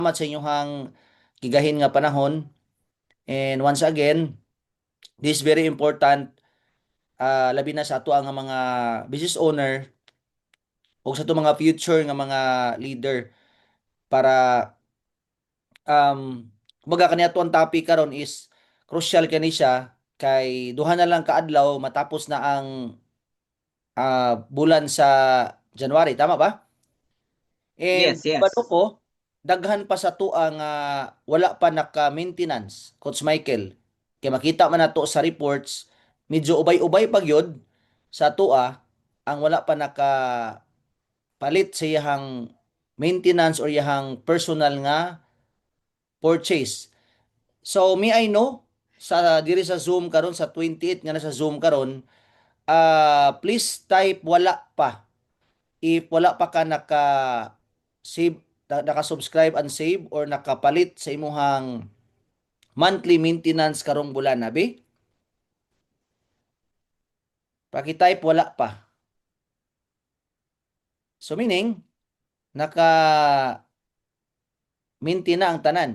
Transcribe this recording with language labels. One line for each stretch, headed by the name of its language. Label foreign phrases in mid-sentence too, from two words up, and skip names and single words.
Cebuano: Salamat sa inyong gigahin nga panahon.
English: And once again, this is very important,
Cebuano: labi na sa ato ang mga
English: business owner
Cebuano: o sa ato mga future nga mga leader para kumbaga kaniya ang topic karon
English: is crucial
Cebuano: kani siya kay duha na lang kaadlaw matapos na ang bulan sa January, tama ba?
English: And Yes,
Cebuano: balo
English: yes.
Cebuano: ko, daghan pa sa tuwa nga wala pa naka-maintenance, Coach Michael. Kaya makita man nato sa reports, medyo ubay-ubay pa gyud sa tuwa ang wala pa nakapalit sa iyahang maintenance or iyahang personal nga purchase. So me I know sa diri sa Zoom karon sa 28 nga nasa Zoom karon,
English: please type
Cebuano: wala pa if wala pa ka naka-save, naka-subscribe
English: and save
Cebuano: or nakapalit sa imuhang
English: monthly maintenance
Cebuano: karong bulan, abi? Paki-type wala pa.
English: So meaning,
Cebuano: naka-maintain na ang tanan.